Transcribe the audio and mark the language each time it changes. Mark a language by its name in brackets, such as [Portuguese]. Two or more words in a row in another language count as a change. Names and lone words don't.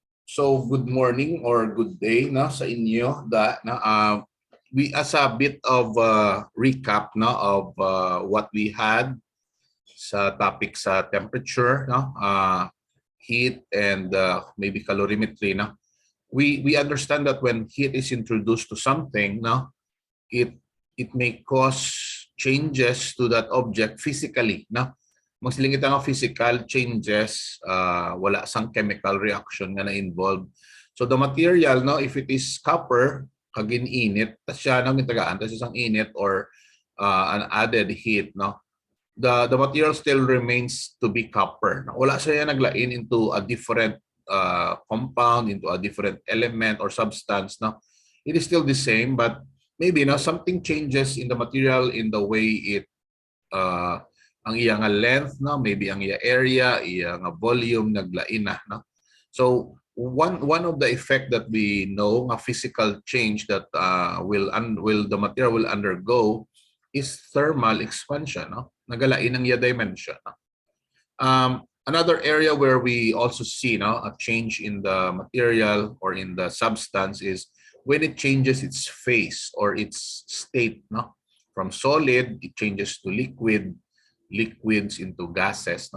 [English] So good morning or good day [Hiligaynon] sa inyo. [English] We as a bit of recap of what we had sa topic sa temperature, heat and maybe calorimetry. We understand that when heat is introduced to something, it may cause changes to that object physically. [Hiligaynon] Magsilingit ang [English] physical changes, [Hiligaynon] wala sang [English] chemical reaction [Hiligaynon] nga na-involved. [English] So the material, if it is copper, [Hiligaynon] kagin init, tas siya gitagaan, tas isang init [English] or an added heat, the material still remains to be copper. [Hiligaynon] Wala siya naglain [English] into a different compound, into a different element or substance. It is still the same, but maybe something changes in the material in the way it [Hiligaynon] ang iyang [English] length, maybe [Hiligaynon] ang iyang [English] area, [Hiligaynon] iyang volume naglain na. [English] So one of the effect that we know, a physical change that the material will undergo is thermal expansion. [Hiligaynon] Nagalain ang iya dimension. [English] Another area where we also see a change in the material or in the substance is when it changes its phase or its state. From solid, it changes to liquid, liquids into gases.